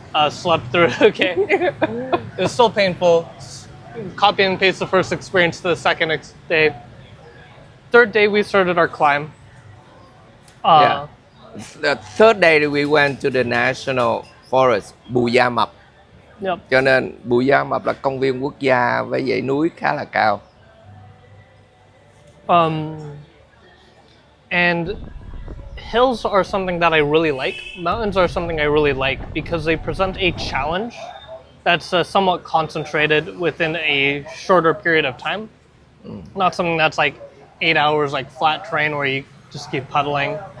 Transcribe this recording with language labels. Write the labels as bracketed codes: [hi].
[en] Slept through it okay. It was still painful. Copy and paste the first experience to the second day. Third day we started our climb. Yeah. The third day we went to the national forest Bù Gia Mập. Yep. [vi] Cho nên Bù Gia Mập là công viên quốc gia với dãy núi khá là cao. [en] And hills are something that I really like. Mountains are something I really like because they present a challenge that's somewhat concentrated within a shorter period of time. Not something that's like 8 hours, like flat terrain where you just keep pedaling.